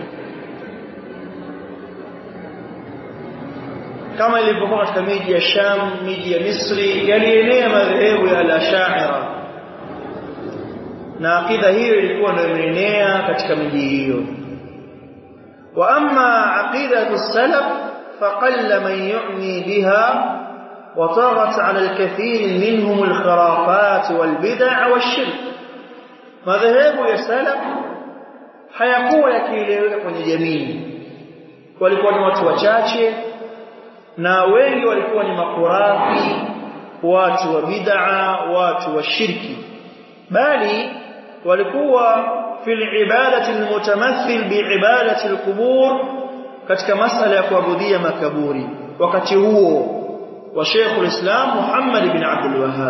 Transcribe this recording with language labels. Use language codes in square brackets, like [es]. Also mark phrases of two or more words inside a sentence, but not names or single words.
[sw] Kama ilivyokuwa katika miji ya Sham, miji ya Misri, yalienea madhehebu ya al-Ash'ira, na akida hiyo ilikuwa ndio imeenea katika miji hiyo. [ar] وأما عقيدة السلف فقل من يعني بها وطغت على الكثير منهم الخرافات والبدع والشرك. [sw] madhehebu ya salaf hayakuwa yakieleweka kwenye jamii. Walikuwa ni watu wachache na wengi walikuwa ni makurafi, watu wa bid'a, watu wa shirki, bali walikuwa [ar] في العبادة المتمثل بعبادة القبور, [sw] katika masala ya kuabudia makaburi wakati huo wa Sheikh al-Islam Muhammad ibn Abdul Wahhab.